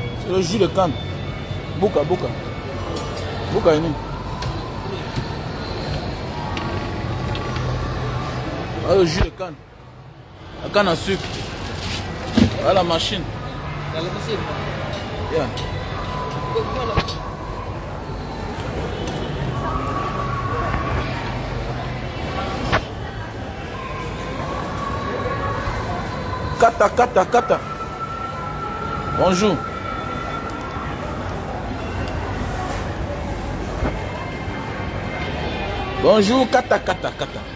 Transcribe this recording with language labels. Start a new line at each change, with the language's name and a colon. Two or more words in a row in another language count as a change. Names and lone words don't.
French: le jus de canne. Bouka, bouka. Bouka, ini. Le jus de canne. La canne à sucre. Voilà la machine.
Indonesian: Dalam mesin. Yeah. Kata, kata, kata.
French: Bonjour. Bonjour,
Indonesian: kata, kata, kata.